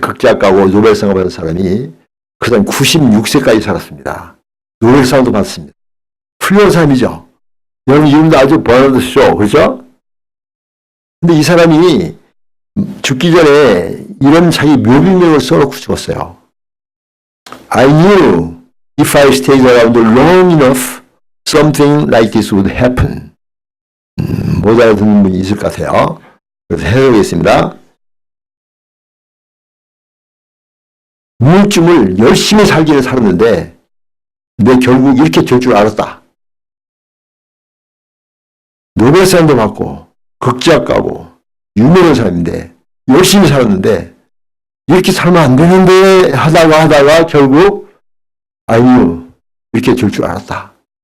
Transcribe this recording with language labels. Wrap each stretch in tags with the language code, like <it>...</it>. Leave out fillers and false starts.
<ko>극작가고 노벨상을 받은 사람이 그 사람 96세까지 살았습니다. 노벨상도 받았습니다. 훌륭한 사람이죠. 여러분 이름도 아주 버나드 쇼 그렇죠? 근데 이 사람이 죽기 전에 이런 자기 묘비명을 써놓고 죽었어요.</ko> <en>I knew if I stayed around long enough, something like this would happen.</en> <ko>못 알아듣는 분이 있을 것 같아요. 그래서 해석하겠습니다. 우울증을 열심히 살기를 살았는데 내 결국 이렇게 될 줄 알았다. 노벨상도 받고 극작가고 유명한 사람인데 열심히 살았는데 이렇게 살면 안 되는데 하다가 결국</ko> <en>I knew</en> <ko>이렇게 될 줄 알았다.</ko>